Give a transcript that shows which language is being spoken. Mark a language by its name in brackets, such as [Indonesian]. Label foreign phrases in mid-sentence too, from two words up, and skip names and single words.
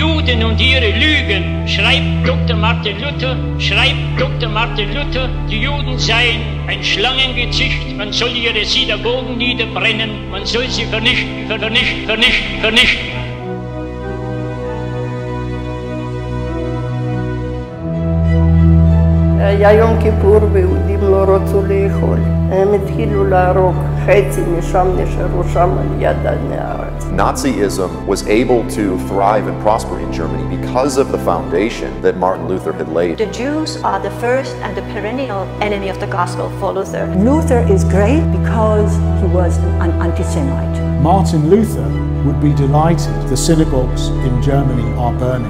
[German] Mythen und ihre Lügen, schreibt Dr. Martin Luther, die Juden seien ein Schlangengezücht, man soll ihre Synagogen niederbrennen, man soll sie vernichten. [Hebrew] היה יום כיפור ויהודים לא רצו לאכול. הם התחילו להרוג, חצי משם נשארו שם על יד הנהר. [English] Nazism was able to thrive and prosper in Germany because of the foundation that Martin Luther had laid. The Jews are the first and the perennial enemy of the gospel for Luther. Luther is great because he was an anti-Semite. Martin Luther would be delighted the synagogues in Germany are burning.